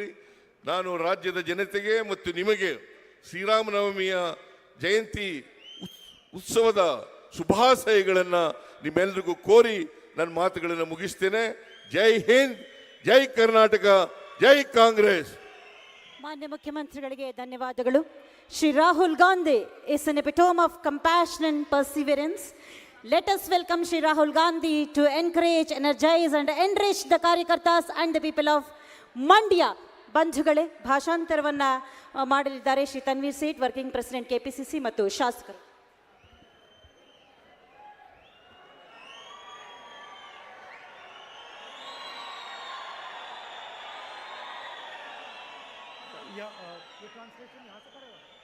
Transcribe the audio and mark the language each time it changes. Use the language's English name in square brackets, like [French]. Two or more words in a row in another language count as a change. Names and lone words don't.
[Kannada] ನಾನು ರಾಜ್ಯದ ಜನತೆಗೆ ಮತ್ತು ನಿಮಗೆ ಶ್ರೀರಾಮನವಮಿಯ ಜಯಂತಿ ಉತ್ಸವದ ಶುಭಾಶಯಗಳನ್ನು ನಿಮ್ಮೆಲ್ಲರಿಗೂ ಕೋರಿ ನನ್ನ ಮಾತುಗಳನ್ನು ಮುಗಿಸ್ತೇನೆ. ಜೈ ಹಿಂದ್, ಜೈ ಕರ್ನಾಟಕ, ಜೈ ಕಾಂಗ್ರೆಸ್. ಮಾನ್ಯ ಮುಖ್ಯಮಂತ್ರಿಗಳಿಗೆ ಧನ್ಯವಾದಗಳು. [English] ಶ್ರೀ ರಾಹುಲ್ ಗಾಂಧಿ is an epitome of compassion and perseverance. Let us welcome Shri Rahul Gandhi to encourage, energize and enrich the Karyakartas and the people of Mandya. [Kannada] ಬಂಧುಗಳೇ, ಭಾಷಾಂತರವನ್ನ ಮಾಡಲಿದ್ದಾರೆ ಶ್ರೀ ತನ್ವೀರ್ ಸೇಠ್, [English] working president [Kannada] ಕೆಪಿಸಿಸಿ ಮತ್ತು ಶಾಸಕರು. [Hindi] ये ट्रांसलेशन यहाँ से करेगा?